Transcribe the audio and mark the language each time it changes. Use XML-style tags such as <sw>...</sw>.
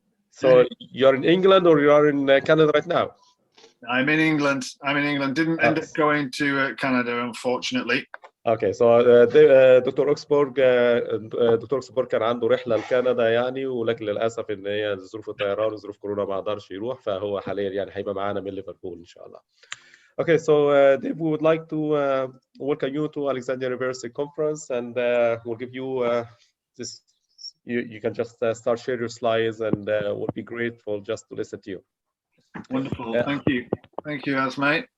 <en>So you're in England or you are in Canada right now? I'm in England. Didn't end up going to Canada, unfortunately. Okay, so</en> <ar>دكتور اوكسبورغ كان عنده رحله لكندا يعني، ولكن للاسف ان هي ظروف الطيران وظروف كورونا ما قدرش يروح، فهو حاليا يعني هيبقى معانا من ليفربول ان شاء الله.</ar> <en>Okay, so Dave, we would like to welcome you to Alexandria University conference, and we'll give you this. You can just start share your slides, and we'll be grateful just to listen to you. Wonderful, thank you, Asmai.</en>